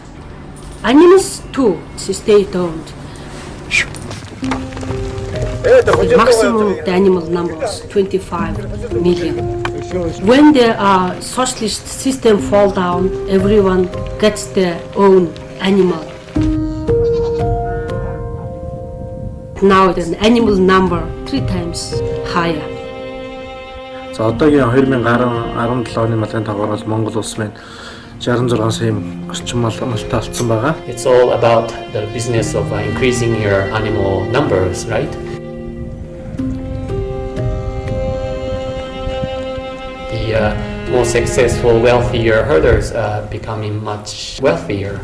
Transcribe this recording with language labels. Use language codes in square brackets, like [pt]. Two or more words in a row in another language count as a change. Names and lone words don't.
[en] Animals too, state owned. The maximum the animal number was 25 million. When the socialist system fall down, everyone gets their own animal. Now the animal number 3 times higher. [mn] За одоогийн 2017 оны малын тагвараас Монгол улс маань 66 сая орчим малтай алдсан байгаа. [en] It's all about the business of increasing your animal numbers, right? The more successful, wealthier herders are becoming much wealthier.